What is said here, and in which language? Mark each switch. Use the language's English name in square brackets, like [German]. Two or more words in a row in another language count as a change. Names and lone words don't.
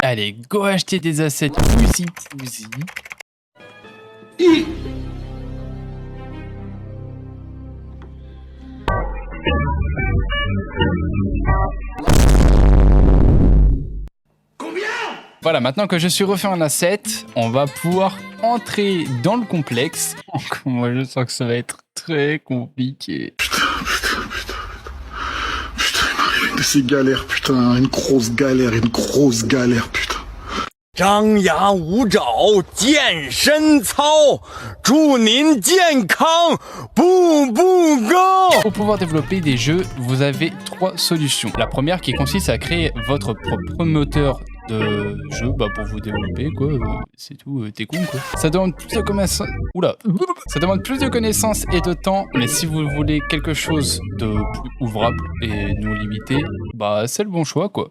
[French] Allez, go acheter des assets pouzy. Voilà, maintenant que je suis refait en asset, on va pouvoir entrer dans le complexe. Moi, je sens que ça va être très compliqué. Putain, c'est galère, putain, une grosse galère, putain. [Chinese] 张牙舞爪，健身操，祝您健康，步步高。 [French] Pour pouvoir développer des jeux, vous avez 3 solutions. La première qui consiste à créer votre propre moteur de jeu pour vous développer quoi, c'est tout, t'es con quoi. Ça demande plus de connaissances. Oula. Ça demande plus de connaissances et de temps, mais si vous voulez quelque chose de plus ouvrable et non limité, bah c'est le bon choix quoi.